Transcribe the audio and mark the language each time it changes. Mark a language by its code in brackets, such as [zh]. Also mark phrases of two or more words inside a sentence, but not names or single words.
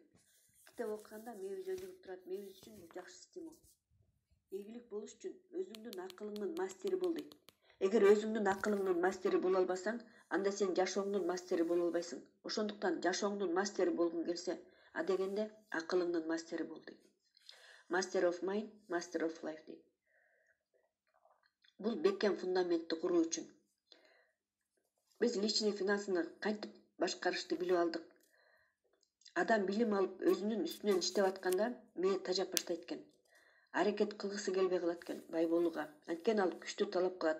[ky] Китеп окуганда мээбиз өнүгүп турат, мээбиз үчүн бул жакшы стимул. Ийгилик болуш үчүн өзүңдүн акылыңдын мастери бол дейт. Эгер өзүңдүн акылыңдын мастери боло албасаң, анда сен жашооңдун мастери боло албайсың. Ошондуктан жашооңдун мастери болгуң келсе, адегенде акылыңдын мастери бол дейт. [en] Master of mind, master of life дейт. [ky] Бул бекем фундаментти куруу үчүн биз [ru] личный финансыны [ky] кантип башкарышты билип алдык. Адам билим алып өзүнүн үстүнөн иштеп атканда мээ тажап баштайт экен. Аракет кылгысы келбей калат экен бай болууга. Анткени ал күчтү талап кылат.